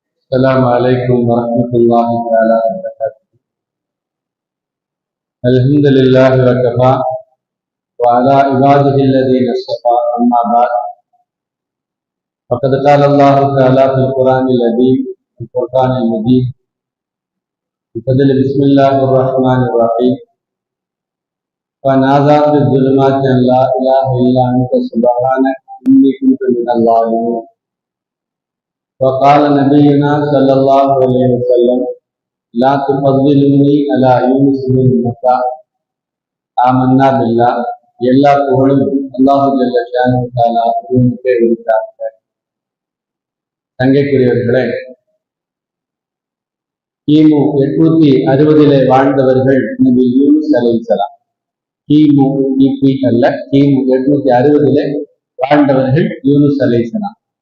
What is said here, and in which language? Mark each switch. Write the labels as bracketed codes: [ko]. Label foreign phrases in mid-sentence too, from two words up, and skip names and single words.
[ar] السلام عليكم ورحمة الله تعالى وبركاته. الحمد لله وكفى وعلى عباده الذين اصطفى أما بعد فقد قال الله تعالى في القرآن العظيم الفرقان المجيد بفضل بسم الله الرحمن الرحيم فنادى في الظلمات أن لا إله إلا أنت سبحانك إني كنت من الظالمين. وقال نبينا صلى الله عليه وسلم لا تفضلني على يونس بن متى آمنا بالله. [ta] எல்லா புகழும் [ar] الله جل شأنه تعالى [ta] ஒருவனுக்கே உரித்தார்கள். தங்கைக்குரியவர்களே, கிமு 860 வாழ்ந்தவர்கள் நபி யூனுஸ் அலைஹிஸ்ஸலாம். கிமு கிபி அல்ல, கிமு 860 வாழ்ந்தவர்கள் யூனுஸ் அலைஹிஸ்ஸலாம்.